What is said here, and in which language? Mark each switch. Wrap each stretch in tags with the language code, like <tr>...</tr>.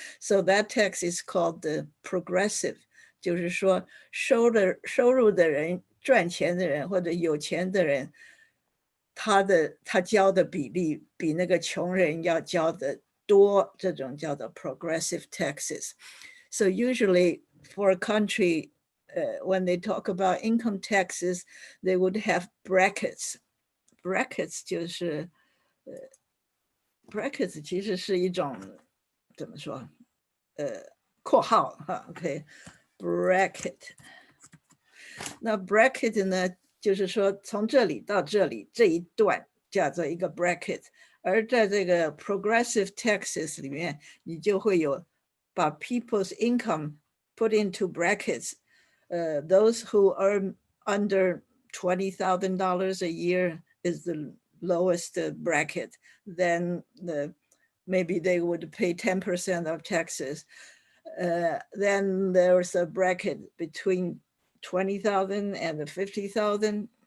<en>So that tax is called the progressive.</en> <zh>就是说收入的人赚钱的人或者有钱的人，他交的比例比那个穷人要交的多，这种叫做 progressive taxes.</zh> <en>So usually for a country, when they talk about income taxes, they would have brackets.</en> <zh>Brackets 就是brackets 其实是一种怎么说？括号哈 ，OK， bracket。那 bracket 呢，就是说从这里到这里这一段叫做一个 bracket， 而在这个 progressive taxes 里面，你就会有把</zh> <en>people's income put into brackets. Those who earn under $20,000 a year is the lowest bracket. Then maybe they would pay 10% of taxes. Then there's a bracket between 20,000 and 50,000.</en>